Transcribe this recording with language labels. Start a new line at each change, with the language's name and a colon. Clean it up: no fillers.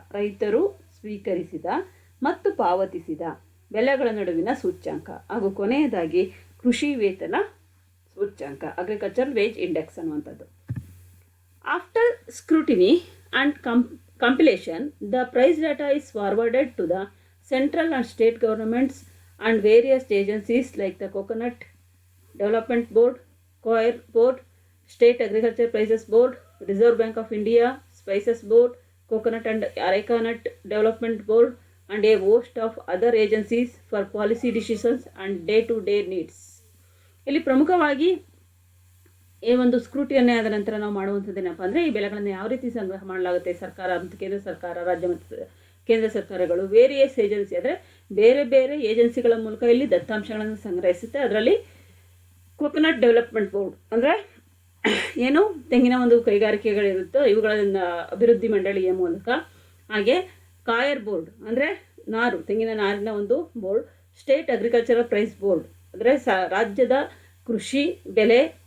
Kannada: ರೈತರು ಸ್ವೀಕರಿಸಿದ ಮತ್ತು ಪಾವತಿಸಿದ ಬೆಲೆಗಳ ನಡುವಿನ ಸೂಚ್ಯಂಕ. ಹಾಗೂ ಕೊನೆಯದಾಗಿ ಕೃಷಿ ವೇತನ ಸೂಚ್ಯಂಕ, ಅಗ್ರಿಕಲ್ಚರಲ್ ವೇಜ್ ಇಂಡೆಕ್ಸ್ ಅನ್ನುವಂಥದ್ದು.
English: After scrutiny and compilation, the price data is forwarded to the central and state governments and various agencies like the Coconut Development Board, Coir Board, State Agriculture Prices Board, Reserve Bank of India, Spices Board, Coconut and Areca Nut Development Board, and a host of other agencies for policy decisions and day-to-day needs.
Kannada: ಇಲ್ಲಿ ಪ್ರಮುಖವಾಗಿ ಈ ಒಂದು ಸ್ಕ್ರೂಟಿಯನ್ನೇ ಆದ ನಂತರ ನಾವು ಮಾಡುವಂಥದ್ದೇನಪ್ಪ ಅಂದರೆ ಈ ಬೆಲೆಗಳನ್ನು ಯಾವ ರೀತಿ ಸಂಗ್ರಹ ಮಾಡಲಾಗುತ್ತೆ. ಸರ್ಕಾರ ಮತ್ತು ಕೇಂದ್ರ ಸರ್ಕಾರ, ರಾಜ್ಯ ಮತ್ತು ಕೇಂದ್ರ ಸರ್ಕಾರಗಳು ವೇರಿಯಸ್ ಏಜೆನ್ಸಿ ಅಂದರೆ ಬೇರೆ ಬೇರೆ ಏಜೆನ್ಸಿಗಳ ಮೂಲಕ ಇಲ್ಲಿ ದತ್ತಾಂಶಗಳನ್ನು ಸಂಗ್ರಹಿಸುತ್ತೆ. ಅದರಲ್ಲಿ ಕೋಕೋನಟ್ ಡೆವಲಪ್ಮೆಂಟ್ ಬೋರ್ಡ್ ಅಂದರೆ ಏನು ತೆಂಗಿನ ಒಂದು ಕೈಗಾರಿಕೆಗಳಿರುತ್ತೋ ಇವುಗಳನ್ನ ಅಭಿವೃದ್ಧಿ ಮಂಡಳಿಯ ಮೂಲಕ, ಹಾಗೆ ಕಾಯರ್ ಬೋರ್ಡ್ ಅಂದರೆ ತೆಂಗಿನ ನಾರಿನ ಒಂದು board, state agricultural price board ಅಂದರೆ ರಾಜ್ಯದ ಕೃಷಿ ಬೆಲೆ